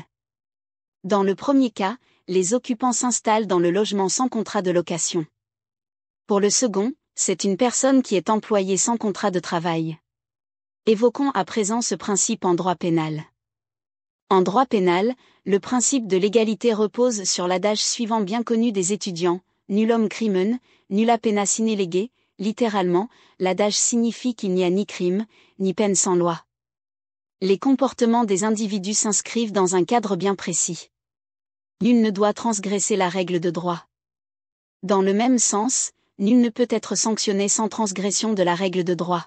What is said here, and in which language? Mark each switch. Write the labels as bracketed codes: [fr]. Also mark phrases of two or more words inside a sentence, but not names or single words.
[fr] Dans le premier cas, les occupants s'installent dans le logement sans contrat de location. Pour le second, c'est une personne qui est employée sans contrat de travail. Évoquons à présent ce principe en droit pénal. En droit pénal, le principe de l'égalité repose sur l'adage suivant bien connu des étudiants, [la] nullum crimen, nulla pena sine lege, [fr] littéralement, l'adage signifie qu'il n'y a ni crime, ni peine sans loi. Les comportements des individus s'inscrivent dans un cadre bien précis. Nul ne doit transgresser la règle de droit. Dans le même sens, nul ne peut être sanctionné sans transgression de la règle de droit.